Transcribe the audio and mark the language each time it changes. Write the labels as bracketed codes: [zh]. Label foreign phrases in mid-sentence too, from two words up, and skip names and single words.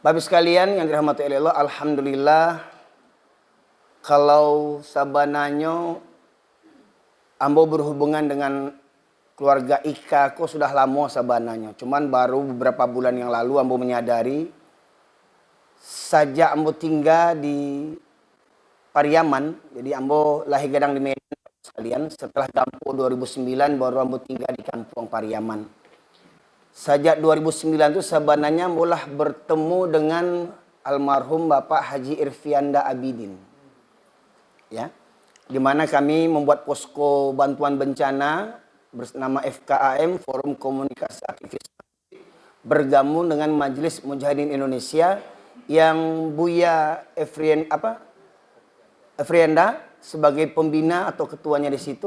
[id] Bapak sekalian yang dirahmati oleh Allah, alhamdulillah kalau sabananya ambo berhubungan dengan keluarga Ika kok sudah lama sabananya. Cuman baru beberapa bulan yang lalu ambo menyadari sejak ambo tinggal di Pariaman, jadi ambo lahir gadang di Medan sekalian. Setelah Dampo 2009 baru ambo tinggal di kampung Pariaman. Sejak 2009 itu sebenarnya ambolah bertemu dengan almarhum Bapak Haji Irfianda Abidin. Ya. Di mana kami membuat posko bantuan bencana bernama FKAM, Forum Komunikasi Aktivis, bergabung dengan Majelis Mujahidin Indonesia yang Buya Efrienda sebagai pembina atau ketuanya di situ.